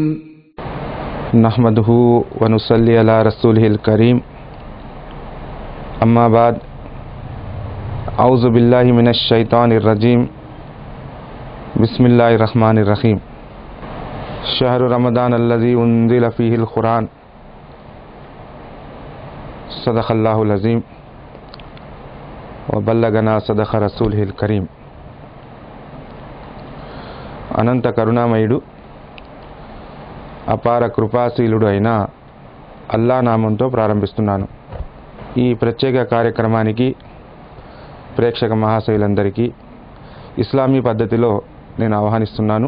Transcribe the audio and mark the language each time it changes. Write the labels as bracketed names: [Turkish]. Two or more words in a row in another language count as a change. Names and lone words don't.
[Arabic] نحمده ونصلي على رسوله الكريم أما بعد أعوذ بالله من الشيطان الرجيم بسم الله الرحمن الرحيم شهر رمضان الذي أنزل فيه القرآن صدق الله العظيم وبلغنا صدق الرسول الكريم. [Telugu] అనంత కరుణామయుడు అపార కృపాశీలుడు అయిన అల్లా నామంతో ప్రారంభిస్తున్నాను. ఈ ప్రత్యేక కార్యక్రమానికి ప్రేక్షక మహాశయులందరికీ ఇస్లామీ పద్ధతిలో నేను ఆహ్వానిస్తున్నాను.